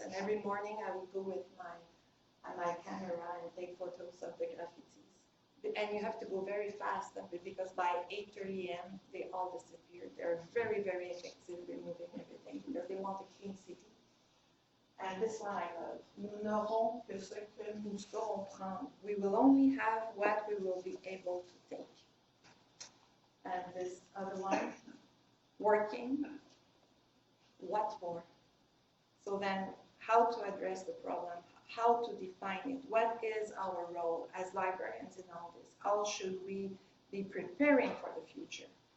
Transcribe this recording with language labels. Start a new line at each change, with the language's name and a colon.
English: And every morning I would go with my camera and take photos of the graffitis. And you have to go very fast because by 8:30 a.m. they all disappeared. They're very, very effective removing everything because they want a clean city. And this one I love.
French: Nous n'aurons que ce que nous saurons prendre.
English: We will only have what we will be able to take. And this other one, working, what for? So then, how to address the problem? How to define it? What is our role as librarians in all this? How should we be preparing for the future?